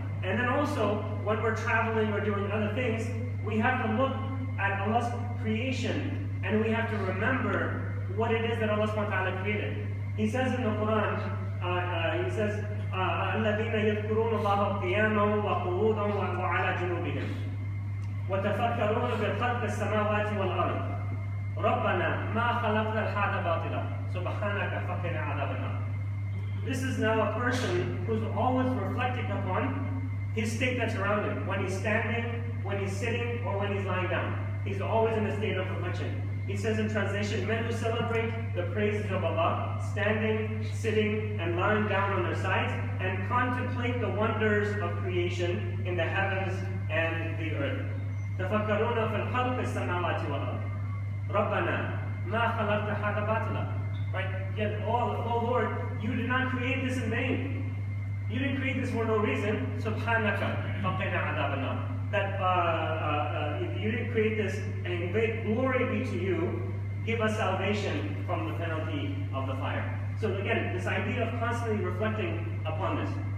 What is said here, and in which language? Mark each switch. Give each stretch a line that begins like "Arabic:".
English: And then also, when we're traveling or doing other things, we have to look at Allah's creation, and we have to remember what it is that Allah subhanahu wa ta'ala created. He says in the Quran, he says,
Arabic: الَّذِينَ يَذْكُرُونَ اللَّهَ قِيَامًا وَقُعُودًا وَعَلَى جُنُوبِهِمْ وتفكرون في خلق السماوات والأرض ربنا ما خلقنا هذا باطلا سبحانك فقنا عذاب النار.
English: This is now a person who's always reflecting upon his state that's around him. When he's standing, when he's sitting, or when he's lying down. He's always in a state of reflection. He says in translation, men who celebrate the praises of Allah, standing, sitting, and lying down on their sides, and contemplate the wonders of creation in the heavens and the earth.
Arabic: تفكرون في الخلق السماوات والأرض ربنا ما خلقت هذا باطلا.
English: Right? Yet, oh Lord, you did not create this in vain. You didn't create this for no reason.
Arabic: Subhanaka faqina adab an-nar.
English: That you didn't create this, and great glory be to you. Give us salvation from the penalty of the fire. So again, this idea of constantly reflecting upon this.